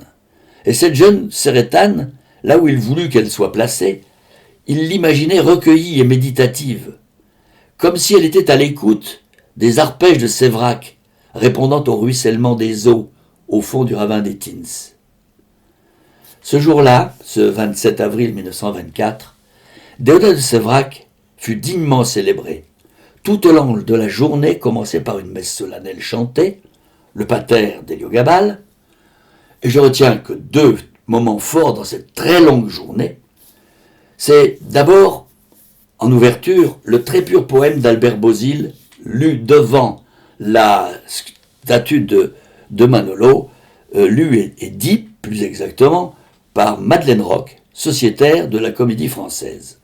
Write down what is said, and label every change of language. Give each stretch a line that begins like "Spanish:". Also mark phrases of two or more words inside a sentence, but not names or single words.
French: Et cette jeune Céretane, là où il voulut qu'elle soit placée, il l'imaginait recueillie et méditative, comme si elle était à l'écoute des arpèges de Séverac, répondant au ruissellement des eaux au fond du ravin des Tins. Ce jour-là, ce 27 avril 1924, Déodat de Séverac fut dignement célébré. Tout au long de la journée, commencé par une messe solennelle chantée, le pater d'Héliogabale, et je retiens que 2 moments forts dans cette très longue journée, c'est d'abord, en ouverture, le très pur poème d'Albert Bozil, lu devant la statue de Manolo, lu et dit, plus exactement, par Madeleine Roch, sociétaire de la Comédie Française.